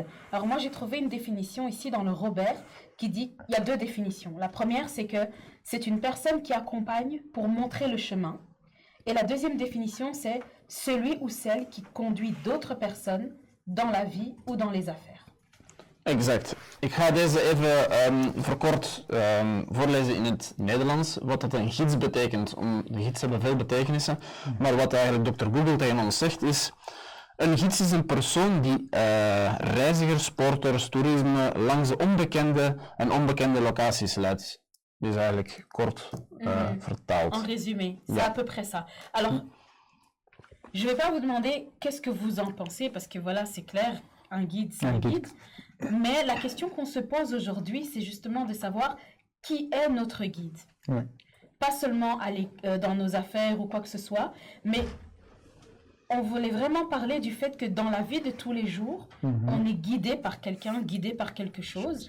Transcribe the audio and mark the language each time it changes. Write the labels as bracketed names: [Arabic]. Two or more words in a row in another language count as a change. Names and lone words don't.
[French] Alors moi, j'ai trouvé une définition ici dans le Robert qui dit, il y a deux définitions. La première, c'est que c'est une personne qui accompagne pour montrer le chemin. Et la deuxième définition, c'est celui ou celle qui conduit d'autres personnes dans la vie ou dans les affaires. Exact. [Dutch] Ik ga deze even verkort voorlezen in het Nederlands, wat dat een gids betekent. De gids hebben veel betekenissen, maar wat eigenlijk Dr. Google tegen ons zegt is, een gids is een persoon die reizigers, sporters, toerisme langs de onbekende en onbekende locaties leidt. Dus eigenlijk kort vertaald. [French] En résumé, c'est Yeah. à peu près ça. Alors, je ne vais pas vous demander qu'est-ce que vous en pensez, parce que voilà, c'est clair, un guide, c'est un guide. Mais la question qu'on se pose aujourd'hui, c'est justement de savoir qui est notre guide. Ouais. Pas seulement aller dans nos affaires ou quoi que ce soit, mais on voulait vraiment parler du fait que dans la vie de tous les jours, on est guidé par quelqu'un, guidé par quelque chose.